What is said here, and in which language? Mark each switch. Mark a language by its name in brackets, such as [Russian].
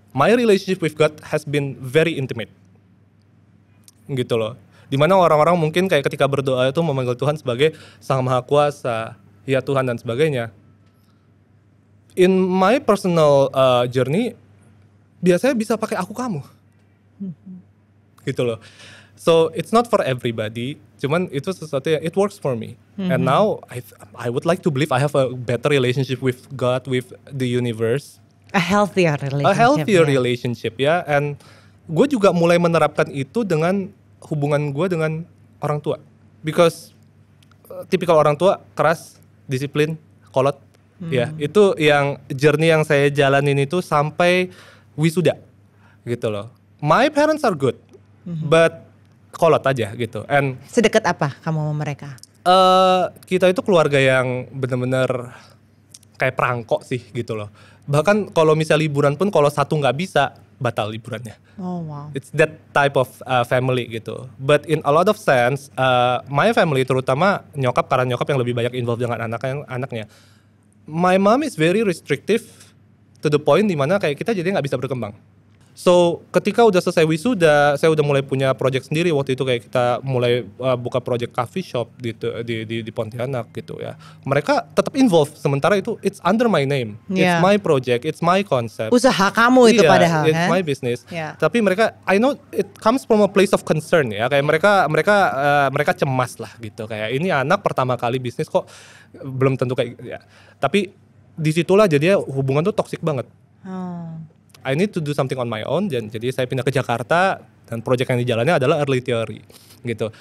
[English] My relationship with God has been very intimate. [Indonesian] Gitu loh. Dimana orang-orang mungkin kayak ketika berdoa itu memanggil Tuhan sebagai Sang Maha Kuasa, ya Tuhan dan sebagainya. In my personal journey, biasanya bisa pakai aku kamu. Gitu loh. [English] So it's not for everybody, cuman itu sesuatu yang it works for me. And now I would like to believe I have a better relationship with God, with the universe. A healthier relationship. A healthier relationship ya. [Indonesian] And gue juga mulai menerapkan itu dengan hubungan gue dengan orang tua. Because tipikal orang tua keras, disiplin, kolot. Ya, itu yang journey yang saya jalanin itu sampai wisuda gitu loh. [English] My parents are good, but kolot aja gitu. And [Indonesian] Sedekat apa kamu sama mereka? kita itu keluarga yang benar-benar kayak perangkok sih gitu loh. Bahkan kalau misal liburan pun kalau satu nggak bisa, batal liburannya. [English] Oh wow. It's that type of family gitu. [Indonesian] But in a lot of sense, my family terutama nyokap, karena nyokap yang lebih banyak involved dengan anaknya. [English] My mom is very restrictive to the point dimana kayak kita jadi nggak bisa berkembang. [Indonesian] So ketika udah selesai wisuda, saya udah mulai punya project sendiri. Waktu itu kayak kita mulai buka project coffee shop di Pontianak gitu ya. [English] Mereka tetap involved, sementara itu it's under my name. Yeah. It's my project, it's my concept. [Indonesian] Usaha kamu itu Iya, padahal [English] it's [Indonesian] kan? [English] my business. Yeah. Tapi mereka, I know it comes from a place of concern ya. [Indonesian] Kayak mereka cemas lah gitu. Kayak ini anak pertama kali bisnis kok belum tentu kayak ya. Tapi disitulah jadinya hubungan tuh toxic banget. [English] Oh. I need to do something on my own. [Indonesian] Jadi saya pindah ke Jakarta dan proyek yang dijalannya adalah early theory gitu.